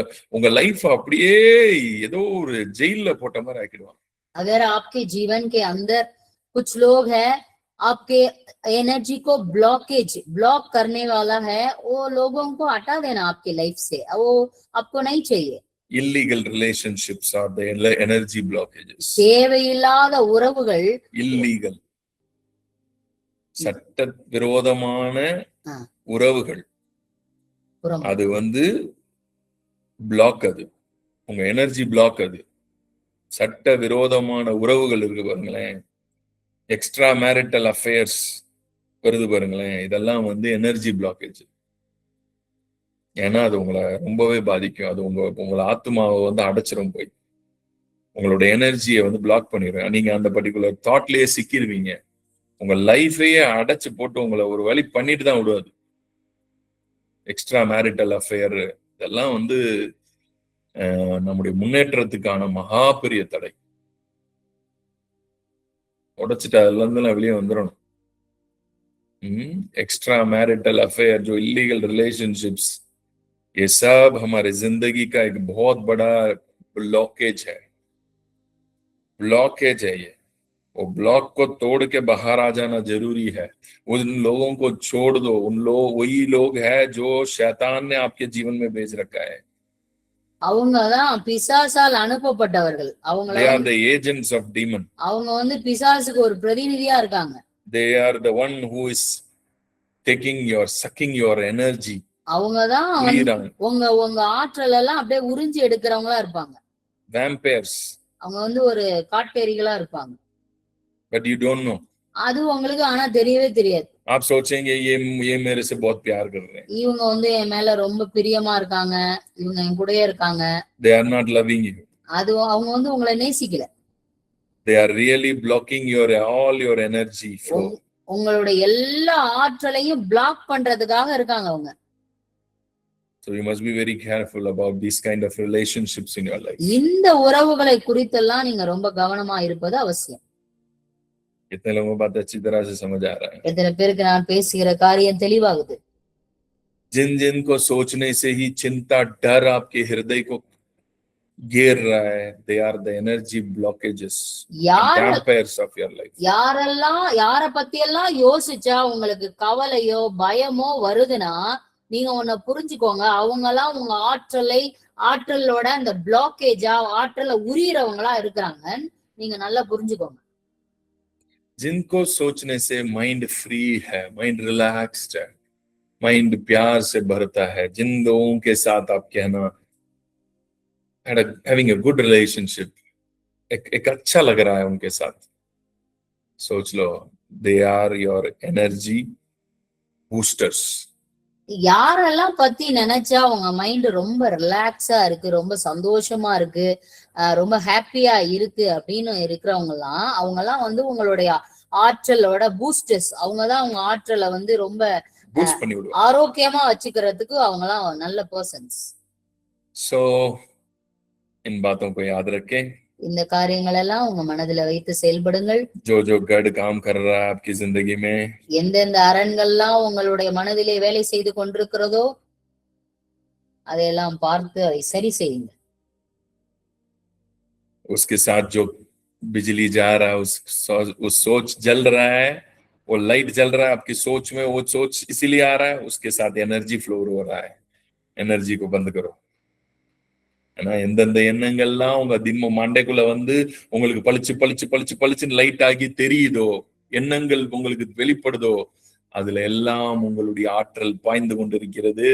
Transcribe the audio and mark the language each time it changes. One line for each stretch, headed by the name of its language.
Tamil: உங்க லைஃப் அப்படியே ஏதோ ஒரு ஜெயில போட்ட மாதிரி ஆக்கிடுவாங்க.
Hindi: अगर आपके जीवन के अंदर कुछ लोग हैं, आपके एनर्जी को ब्लॉक करने वाला है, वो लोगों को हटा देना आपके लाइफ से, वो आपको नहीं चाहिए.
English: Illegal relationships are the energy blockages.
Tamil: தேவையில்லாத உறவுகள், இல்லீகல் சட்ட விரோதமான உறவுகள், அது வந்து பிளாக். அது உங்க எனர்ஜி பிளாக். அது சட்ட விரோதமான உறவுகள் இருக்கு பாருங்களேன், எக்ஸ்ட்ரா மேரிட்டல் அஃபேர்ஸ் வருது பாருங்களேன், இதெல்லாம் வந்து எனர்ஜி பிளாக்கேஜ். ஏன்னா அது உங்களை ரொம்பவே பாதிக்கும். அது உங்களை ஆத்மாவை வந்து அடைச்சிரும், போய் உங்களோட எனர்ஜியை வந்து பிளாக் பண்ணிடுறேன். நீங்க அந்த பர்டிகுலர் தாட்லயே சிக்கிடுவீங்க. உங்க லைஃபையே அடைச்சு போட்டு உங்களை ஒரு வழி பண்ணிட்டு தான் விடுவாது. எக்ஸ்ட்ரா மேரிட்டல் அஃபேர் இதெல்லாம் வந்து நம்முடைய முன்னேற்றத்துக்கான மகா பெரிய தடை. உடைச்சிட்டு அதுல இருந்து வெளியே வந்துடணும்.
Hindi: एक्स्ट्रा मैरिटल अफेयर, जो इलीगल रिलेशनशिप्स, ये सब हमारे जिंदगी का एक बहुत बड़ा ब्लॉकेज है ये। वो ब्लॉक को तोड़ के बाहर आ जाना जरूरी है। उन लोगों को छोड़ दो। वही लोग है जो शैतान ने आपके जीवन में भेज रखा है।
Tamil: அவங்கதான் பிசாசால் அனுப்பப்பட்டவர்கள்.
English: They are the agents of demon.
Tamil: அவங்க வந்து பிசாசுக்கு ஒரு பிரதிநிதியா இருக்காங்க.
English: They are the one who is sucking your energy.
Tamil: அவங்கதான் உங்க ஆற்றல் எல்லாம் அப்படியே உறிஞ்சி எடுக்கிறவங்களா இருப்பாங்க.
English: Vampires.
Tamil: அவங்க வந்து ஒரு காட்டேரிகளா இருப்பாங்க.
English: But you don't know.
Tamil: அது உங்களுக்கு ஆனா தெரியவே தெரியாது.
Hindi: आप सोचेंगे ये मेरे से बहुत प्यार कर रहे हैं.
Tamil: இவங்க வந்து என் மேல ரொம்ப பிரியமா இருக்காங்க, இவங்க என் கூடயே இருக்காங்க.
English: They are not loving you.
Tamil: அது அவங்க வந்து உங்களை நேசிக்கல.
English: They are really blocking all your energy flow.
Tamil: உங்களுடைய எல்லா ஆற்றலையும் பிளாக் பண்றதுக்காக இருக்காங்க அவங்க.
English: So you must be very careful about these kind of relationships in your life.
Tamil: இந்த உறவுகளை குறித்தெல்லாம் நீங்க ரொம்ப கவனமா இருப்பது அவசியம்.
Hindi: कितने लोगों को बात अच्छी तरह से समझ आ रहा है?
Tamil: எத்தனை பேருக்கு நான் பேசுகிற காரியம் தெளிவாகுது?
Hindi: जिन को सोचने से ही चिंता, डर आपके हृदय को घेर रहा है,
English: they are the energy blockages, vampires of your life.
Tamil: யார பத்தி எல்லாம் யோசிச்சா உங்களுக்கு கவலையோ பயமோ வருதுன்னா நீங்க ஒன்ன புரிஞ்சுக்கோங்க, அவங்க எல்லாம் உங்க ஆற்றலோட அந்த பிளாக்கேஜா ஆற்றலை உரியறவங்களா இருக்கிறாங்க. நீங்க நல்லா புரிஞ்சுக்கோங்க.
Hindi: जिनको सोचने से माइंड फ्री है, माइंड रिलैक्स्ड है, माइंड प्यार से भरता है, जिन लोगों के साथ आप कहना
English: having a good relationship,
Hindi: एक अच्छा लग रहा है उनके साथ, सोच लो
English: they are your energy boosters.
Tamil: யாரெல்லாம் பத்தி நினைச்சா உங்க மைண்ட் ரொம்ப ரிலாக்ஸா இருக்கு, ரொம்ப சந்தோஷமா இருக்கு, ரொம்ப ஹாப்பியா இருக்கு அப்படின்னு இருக்கிறவங்க எல்லாம் வந்து உங்களுடைய ஆற்றலோட பூஸ்டர்ஸ். அவங்கதான் உங்க ஆற்றலை வந்து ரொம்ப ஆரோக்கியமா வச்சுக்கிறதுக்கு அவங்கலாம் நல்ல பர்சன்ஸ்.
Hindi: So इन बातों को याद रखें.
Tamil: இந்த காரியங்கள் எல்லாம் உங்க மனதில வைத்து செயல்படுங்கள்.
Hindi: जो गढ़ काम कर रहा है आपकी जिंदगी में,
Tamil: எந்தெந்த அரண்கள்லாம் உங்களுடைய மனதிலே வேலை செய்து கொண்டிருக்கிறதோ அதையெல்லாம் பார்த்து அதை சரி செய்யுங்க.
Hindi: उसके साथ जो बिजली जा रहा है, उस सोच जल रहा है, वो लाइट जल रहा है आपकी सोच में, वो सोच इसीलिए आ रहा है, उसके साथ एनर्जी फ्लो हो रहा है. एनर्जी को बंद करो.
Tamil: ஆனா எந்தெந்த எண்ணங்கள்லாம் உங்க மண்டைக்குள்ள வந்து உங்களுக்கு பளிச்சுன்னு லைட் ஆகி தெரியுதோ, எண்ணங்கள் உங்களுக்கு வெளிப்படுதோ, அதுல எல்லாம் உங்களுடைய ஆற்றல் பாய்ந்து கொண்டிருக்கிறது.